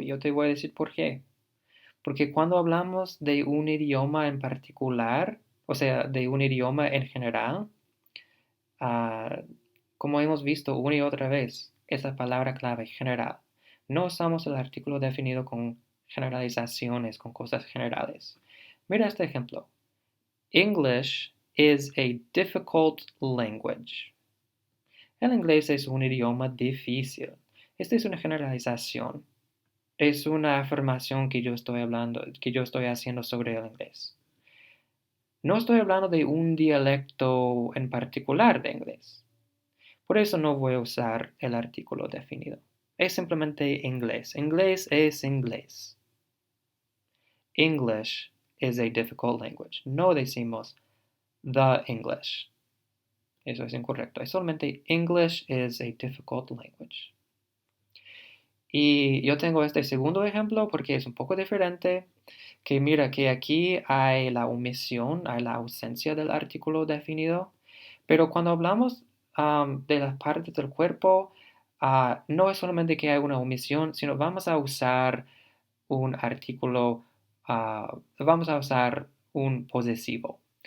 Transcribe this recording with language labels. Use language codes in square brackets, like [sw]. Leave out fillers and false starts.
[es] Yo te voy a decir por qué. Porque cuando hablamos de un idioma en particular, o sea, de un idioma en general, ah, como hemos visto una y otra vez, esa palabra clave, general. No usamos el artículo definido con generalizaciones, con cosas generales. Mira este ejemplo. [en] English is a difficult language. [es] El inglés es un idioma difícil. Esta es una generalización. Es una afirmación que yo estoy hablando, que yo estoy haciendo sobre el inglés. No estoy hablando de un dialecto en particular de inglés. Por eso no voy a usar el artículo definido. Es simplemente inglés. Inglés es inglés. [en] English is a difficult language. [es] No decimos [en] the English. [es] Eso es incorrecto. Es solamente [en] English is a difficult language. [es] Y yo tengo este segundo ejemplo porque es un poco diferente. Que mira que aquí hay la omisión, hay la ausencia del artículo definido. Pero cuando hablamos de las partes del cuerpo, no es solamente que hay una omisión, sino vamos a usar un artículo, vamos a usar un posesivo.